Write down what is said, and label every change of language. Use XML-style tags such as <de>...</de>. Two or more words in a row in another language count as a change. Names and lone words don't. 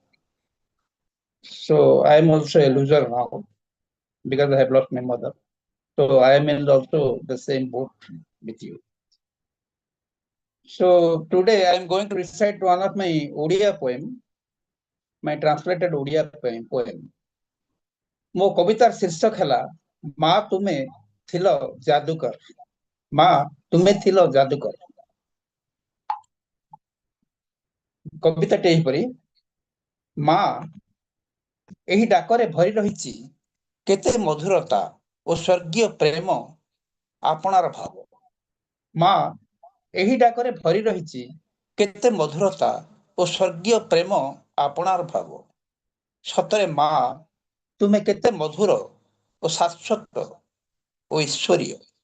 <en>So I am also a loser now because I have lost my mother. So I am in also the same boat with you. So today I am going to recite one of my Odia poem, my translated Odia poem.</en> <or>ମୋ କବିତାର ଶୀର୍ଷକ ହେଲା ମା ତୁମେ ଥିଲ ଯାଦୁକର ମା ତୁମେ ଥିଲ ଯାଦୁକର କବିତାଟି ଏହିପରି ମା ଏହି ଡାକରେ ଭରି ରହିଛି କେତେ ମଧୁରତା ଓ ସ୍ୱର୍ଗୀୟ ପ୍ରେମ ଆପଣାର ଭାବ ମା ଏହି ଡାକରେ ଭରି ରହିଛି କେତେ ମଧୁରତା ଓ ସ୍ୱର୍ଗୀୟ ପ୍ରେମ ଆପଣାର ଭାବ ସତରେ ମା ତୁମେ କେତେ ମଧୁର ଓ ଶାଶ୍ୱତ ଓ ଈଶ୍ୱରୀୟ</or>